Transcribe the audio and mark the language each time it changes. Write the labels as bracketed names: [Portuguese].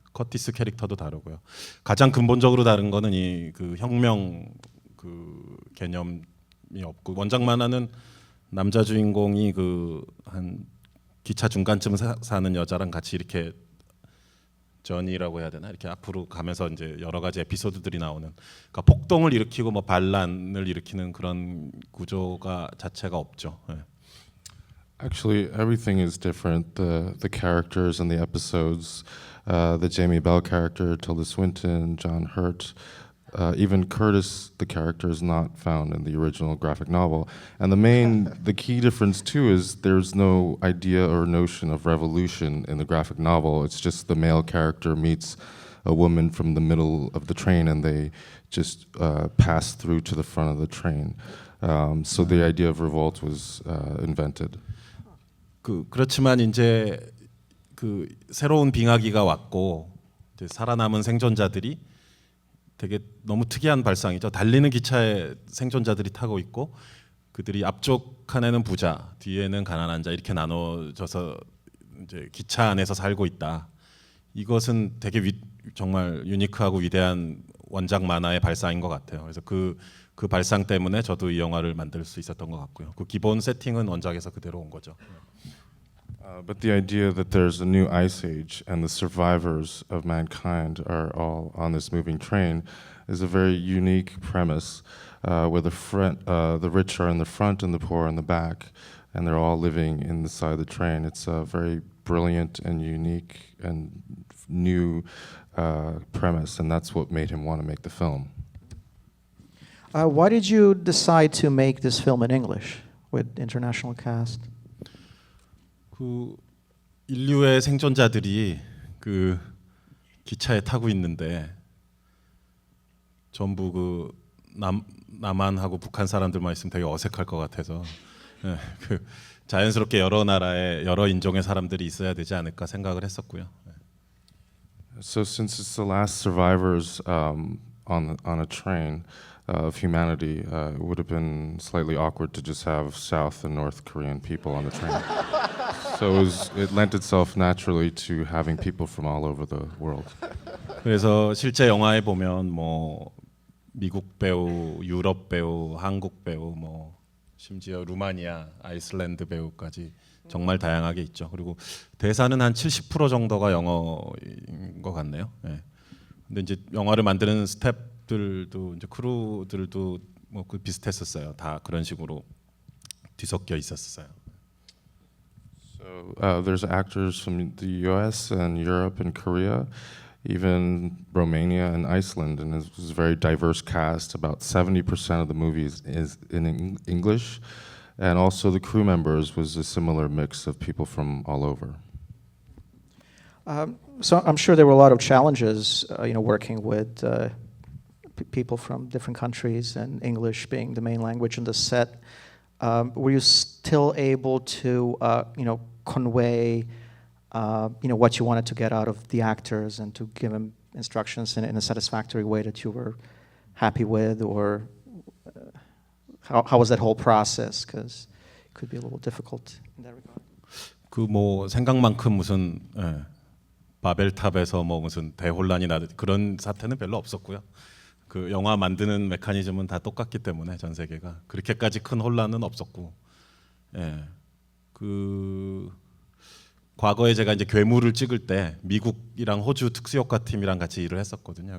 [Korean] 커티스 캐릭터도 다르고요. 가장 근본적으로 다른 거는 이 그 혁명 그 개념이 없고 원작 만화는 남자 주인공이 그 한 기차 중간쯤 사는 여자랑 같이 이렇게 전이라고 해야 되나 이렇게 앞으로 가면서 이제 여러 가지 에피소드들이 나오는 그러니까 폭동을 일으키고 뭐 반란을 일으키는 그런 구조가 자체가 없죠. 예. [English] Actually, everything is different. The characters and the episodes, the Jamie Bell character, Tilda Swinton, John Hurt, even Curtis, the character is not found in the original graphic novel. And the key difference too is there's no idea or notion of revolution in the graphic novel. It's just the male character meets a woman from the middle of the train, and they just pass through to the front of the train. So the idea of revolt was invented. [Korean] 그렇지만 이제 그 새로운 빙하기가 왔고 이제 살아남은 생존자들이 되게 너무 특이한 발상이죠. 달리는 기차에 생존자들이 타고 있고 그들이 앞쪽 칸에는 부자, 뒤에는 가난한 자 이렇게 나눠져서 이제 기차 안에서 살고 있다. 이것은 되게 정말 유니크하고 위대한 원작 만화의 발상인 것 같아요. 그래서 그 발상 때문에 저도 이 영화를 만들 수 있었던 것 같고요. 그 기본 세팅은 원작에서 그대로 온 거죠. [English] But the idea that there's a new ice age and the survivors of mankind are all on this moving train is a very unique premise, where the rich are in the front and the poor in the back, and they're all living inside the train. It's a very brilliant and unique and new premise, and that's what made him want to make the film. Why did you decide to make this film in English with international cast? [Korean] 그 인류의 생존자들이 그 기차에 타고 있는데 전부 그 남한하고 북한 사람들만 있으면 되게 어색할 것 같아서 예, 그 자연스럽게 여러 나라의 여러 인종의 사람들이 있어야 되지 않을까 생각을 했었고요. [English] So since it's the last survivors on a train of humanity, it would have been slightly awkward to just have South and North Korean people on the train. So it lent itself naturally to having people from all over the world. [Korean] 그래서 실제 영화에 보면 뭐 미국 배우, 유럽 배우, 한국 배우, 뭐 심지어 루마니아, 아이슬란드 배우까지 정말 다양하게 있죠. 그리고 대사는 한 70% 정도가 영어인 것 같네요. 예. 근데 이제 영화를 만드는 스태프들도 이제 크루들도 뭐 그 비슷했었어요. 다 그런 식으로 뒤섞여 있었어요. [English] So there's actors from the U.S. and Europe and Korea, even Romania and Iceland, and it was a very diverse cast. About 70% of the movies is in English, and also the crew members was a similar mix of people from all over. So I'm sure there were a lot of challenges, working with people from different countries and English being the main language in the set. Were you still able to, convey, what you wanted to get out of the actors and to give them instructions in a satisfactory way that you were happy with, or how was that whole process? Because it could be a little difficult in that regard. [Korean] 그 뭐 생각만큼 무슨 바벨탑에서 뭐 무슨 대혼란이 나듯 그런 사태는 별로 없었고요. 그 영화 만드는 메커니즘은 다 똑같기 때문에 전 세계가 그렇게까지 큰 혼란은 없었고, 예, 그 과거에 제가 이제 괴물을 찍을 때 미국이랑 호주 특수효과 팀이랑 같이 일을 했었거든요.